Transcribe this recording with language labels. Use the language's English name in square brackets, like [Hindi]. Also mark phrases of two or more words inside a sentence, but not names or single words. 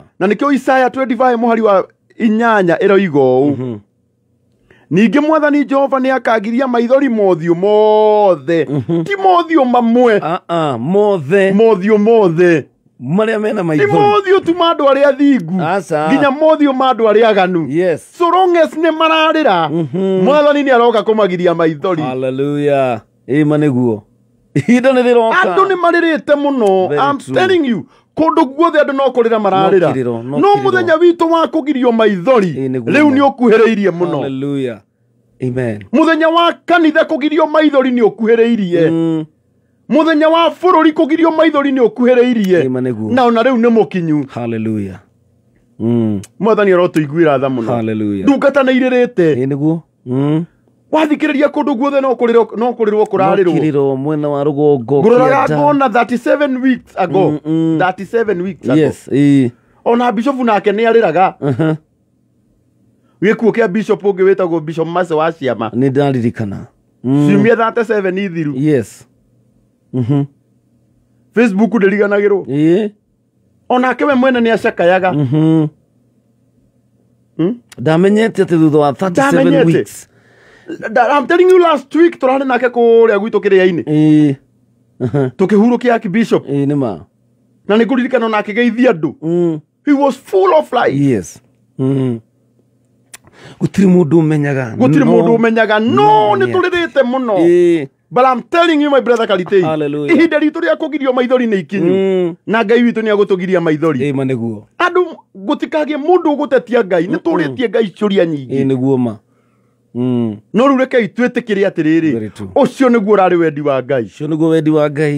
[Kikuyu] na nĩkĩo Isaya 25 mũhari wa 8 ĩroiga ũũ ningĩ mwathani Jehova nĩ akagiria maithori mothiũ mothe ti mothiũ mamwe Mothe. mothiũ mothe Marĩa mena ti maithori. mothiũ tu ma andũ arĩa athingu Aca. nginya mothiũ ma andũ arĩa aganu [English] Yes. so long as [Kikuyu] nĩ mararĩra mwathani nĩ aroka kũmagiria maithori Hallelujah. Ĩma nĩguo. Ihinda nĩ rĩroka. andũ nĩ marĩrĩte mũno [English] Very I'm true. telling you [Kikuyu] kũndũ guothe andũ no kũrĩra mararĩra kĩrĩro, no no kĩrĩro. mũthenya witũ wa kũgirio maithori Ĩĩ, nĩguo rĩu ma. nĩ ũkuhĩrĩirie mũno Hallelujah. Amen. mũthenya wa kanitha kũgirio maithori nĩ ũkuhĩrĩirie mũthenya wa bũrũri kũgirio maithori nĩ ũkuhĩrĩirie Ĩma nĩguo. na ona rĩu nĩ mũkinyu Hallelujah. mwathani arotũiguĩra tha mũno Hallelujah. ndungata nĩ irĩrĩte Ĩĩ, nĩguo. wathikĩrĩria kũndũ guothe no kũrĩrwo kũrarĩrwo Kĩrĩro mwena wa rũgongo. ngũroraga Kĩanda. [English] ngona 37 weeks ago 37 weeks ago Yes. [Kikuyu] Ĩĩ. ona bishop nake nĩ arĩraga gĩkuũ kĩa bishop ũngĩ wĩtagwo bishop Mase wa Ciama Nĩ ndaririkana. ciumia 37 ithiru [English] Yes. [Kikuyu] Facebook ndĩriganagĩrwo Ĩĩ. onake we mwene nĩ acakayaga Ndamenyete atĩ thutha wa 37 Ndamenyete. weeks. [English] I'm telling you last week [Kikuyu] tũrarĩ nake kũrĩa gwitũ kĩrĩa-inĩ Ĩĩ. tũkĩhurũkia archbishop Ĩĩ, nĩ ma. na nĩ kũririkana ona akĩgeithia andũ [English] he was full of life Yes. [Kikuyu] Gũtirĩ mũndũ ũmenyaga. gũtirĩ No. mũndũ ũmenyaga no nĩ tũrĩrĩte mũno Ĩĩ. [English] but I'm telling you my brother Kalitei [Kikuyu] Hallelujah. ihinda ritũ rĩa kũgirio maithori nĩ ikinyu na Ngai witũ nĩ agũtũgiria maithori Ĩma nĩguo. andũ gũtikagĩe mũndũ ũgũtetia Ngai nĩ tũrĩtie Ngai ciũria Ĩĩ, nyingĩ nĩguo ma. no rĩu rekei twĩtĩkĩre atĩrĩrĩ [English] Very true. [Kikuyu] ũcio nĩguo ũrarĩ wendi wa Ngai Ũcio nĩguo wendi wa Ngai.